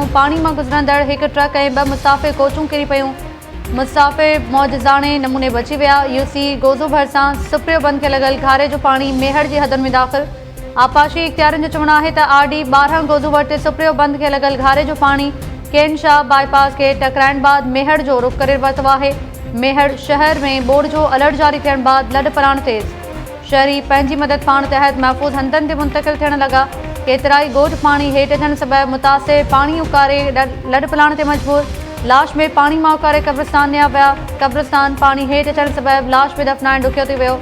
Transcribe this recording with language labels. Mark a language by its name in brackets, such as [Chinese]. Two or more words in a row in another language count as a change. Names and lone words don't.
[Sindhi] पाणी मां गुज़रंदड़ हिकु ट्रक ऐं 2 मुसाफ़िर कोचूं किरी पयूं। मुसाफ़िर मौजज़ाने नमूने बची विया। यूसी गोज़ो भरिसां सुप्रियो बंद के लॻल घारे जो पाणी मेहर जी हदुनि में दाख़िल। आपाशी इख़्तियारनि जो चवणु आहे त RD 12 गोज़ो वटि सुप्रियो बंद के लॻल घारे जो पाणी केनशाह बाईपास के टकराइण बाद मेहर जो रुख करे वरितो आहे। मेहर शहर में ॿोड़ जो अलर्ट जारी थियण बाद लॾ पलाण तेज़। शहरी पंहिंजी मदद पाण तहत महफ़ूज़ हंधनि ते मुंतक़िल थियण लॻा। केतिराई ॻोठ पाणी हेठि थियण सबबि मुतासिर पाणी उकारे लॾ पलाण ते मजबूर। लाश में पाणी मां उकारे कब्रिस्तान निया विया। कब्रिस्तान पाणी हेठि अचण सबबि लाश में दफ़नाइण ॾुखियो थी वियो।